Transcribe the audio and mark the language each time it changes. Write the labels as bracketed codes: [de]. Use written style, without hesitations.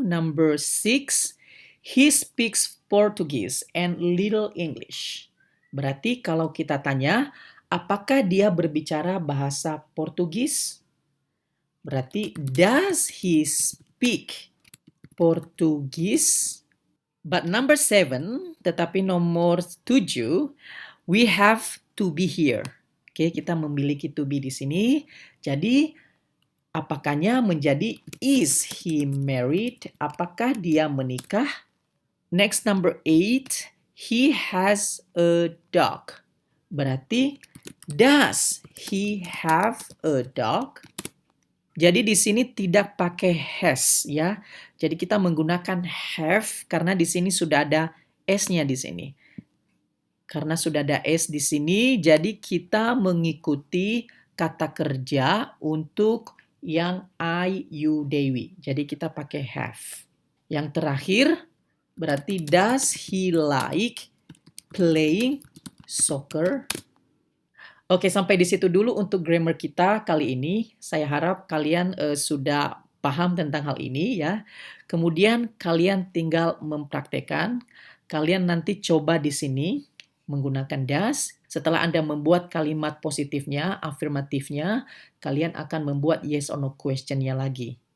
[en] Number 6, he speaks Portuguese and little English. [id] Berarti kalau kita tanya, apakah dia berbicara bahasa Portugis? [en] Berarti does he speak Portugis? But number 7, [id] tetapi nomor 7, [en] we have to be here. [id] Oke, kita memiliki to be di sini. Jadi, apakahnya menjadi [en] is he married? [id] Apakah dia menikah? [en] Next, number 8, he has a dog. Berarti, does he have a dog? [id] Jadi di sini tidak pakai has ya. Jadi kita menggunakan have karena di sini sudah ada s-nya di sini. Karena sudah ada s di sini, jadi kita mengikuti kata kerja untuk yang I, you, they, we. Jadi kita pakai have. Yang terakhir berarti [en] does he like playing soccer? [id] Oke, sampai di situ dulu untuk grammar kita kali ini. Saya harap kalian sudah paham tentang hal ini ya. Kemudian kalian tinggal mempraktekkan. kalian nanti coba di sini menggunakan does. Setelah Anda membuat kalimat positifnya, afirmatifnya, kalian akan membuat yes or no questionnya lagi.